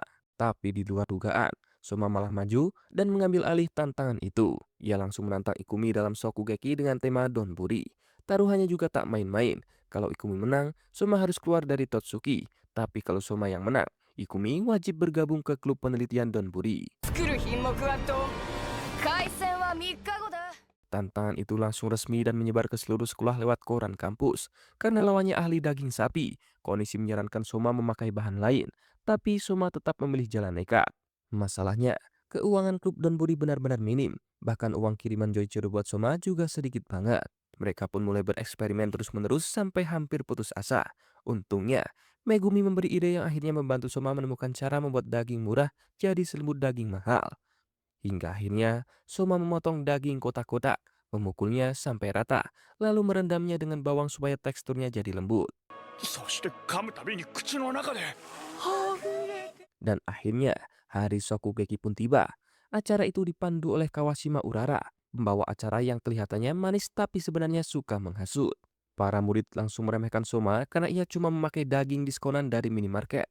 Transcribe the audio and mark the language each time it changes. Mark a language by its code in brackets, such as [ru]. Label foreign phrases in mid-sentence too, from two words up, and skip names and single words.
[id] Tapi di luar dugaan, Soma malah maju dan mengambil alih tantangan itu. Ia langsung menantang Ikumi dalam Shokugeki dengan tema Donburi. Taruhannya juga tak main-main. Kalau Ikumi menang, Soma harus keluar dari Totsuki. Tapi kalau Soma yang menang, Ikumi wajib bergabung ke klub penelitian Donburi. [ja] 作る品目はどん開戦は3日後だ [id] Tantangan itu langsung resmi dan menyebar ke seluruh sekolah lewat koran kampus. Karena lawannya ahli daging sapi, Konishi menyarankan Soma memakai bahan lain. Tapi Soma tetap memilih jalan nekat. Masalahnya, keuangan klub Donburi benar-benar minim. Bahkan uang kiriman Joichiro buat Soma juga sedikit banget. Mereka pun mulai bereksperimen terus-menerus sampai hampir putus asa. Untungnya, Megumi memberi ide yang akhirnya membantu Soma menemukan cara membuat daging murah jadi selimut daging mahal. Hingga akhirnya Soma memotong daging kotak-kotak, memukulnya sampai rata, lalu merendamnya dengan bawang supaya teksturnya jadi lembut. [ja] そして噛むたびに口の中で [id] Dan akhirnya hari Shokugeki pun tiba. Acara itu dipandu oleh Kawashima Urara, pembawa acara yang kelihatannya manis tapi sebenarnya suka menghasut. Para murid langsung meremehkan Soma karena ia cuma memakai daging diskonan dari minimarket.